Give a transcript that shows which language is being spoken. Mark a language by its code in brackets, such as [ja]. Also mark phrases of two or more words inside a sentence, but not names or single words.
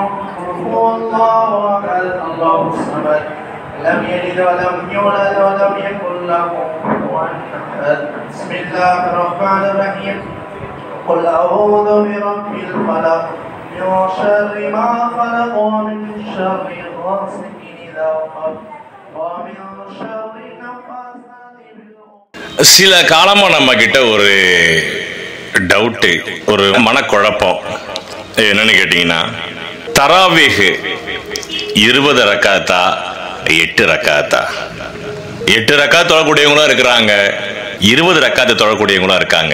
[ar] هو الله أحد الله الصمد لم يلد ولم يولد ولم يكن له كفوا أحد. بسم الله الرحمن الرحيم. قل أعوذ برب الفلق من شر ما خلق ومن شر غاسق إذا وقب ومن شر [ta] சில காலமா நம்ம கிட்ட ஒரு டவுட்டு, ஒரு மனக்குழப்பம். என்னன்னு கேட்டீங்கன்னா, தராவீஹ் 20 ரக்காத்தா 8 ரக்காத்தா? 8 ரக்காத் தொழக்கூடியவங்களும் இருக்கிறாங்க, 20 ரக்காத்து தொழக்கூடியவங்களும் இருக்காங்க.